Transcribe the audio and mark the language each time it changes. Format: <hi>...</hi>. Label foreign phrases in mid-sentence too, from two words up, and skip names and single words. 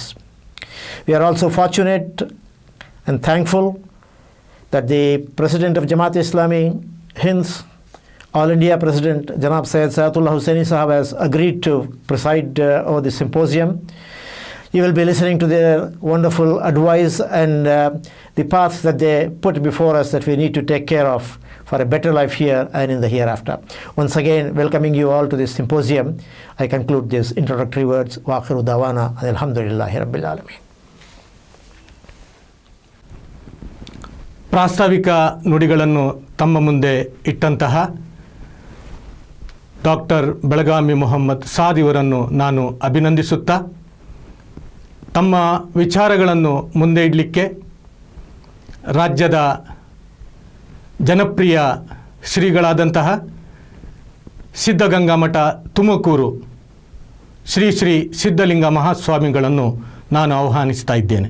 <en>We are also fortunate and thankful that the President of Jamaat-e-Islami Hind, All India President Janab Syed Saadullah Hussaini Sahab has agreed to preside over the symposium. You will be listening to their wonderful advice and the path that they put before us that we need to take care of for a better life here and in the hereafter. Once again, welcoming you all to this symposium, I conclude these introductory words.</en> <ar>وآخر دعوانا الحمد لله رب العالمين.</ar> <kn>ಪ್ರಾಸ್ತಾವಿಕ ನುಡಿಗಳನ್ನು ತಮ್ಮ ಮುಂದೆ ಇಟ್ಟಂತಹ ಡಾಕ್ಟರ್ ಬೆಳಗಾವಿ ಮೊಹಮ್ಮದ್ ಸಾದ್ ಇವರನ್ನು ನಾನು ಅಭಿನಂದಿಸುತ್ತಾ ತಮ್ಮ ವಿಚಾರಗಳನ್ನು ಮುಂದೆ ಇಡಲಿಕ್ಕೆ ರಾಜ್ಯದ ಜನಪ್ರಿಯ ಶ್ರೀಗಳಾದಂತಹ ಸಿದ್ಧಗಂಗಾ ಮಠ ತುಮಕೂರು ಶ್ರೀ ಶ್ರೀ ಸಿದ್ಧಲಿಂಗ ಮಹಾಸ್ವಾಮಿಗಳನ್ನು ನಾನು ಆಹ್ವಾನಿಸ್ತಾ ಇದ್ದೇನೆ.</kn>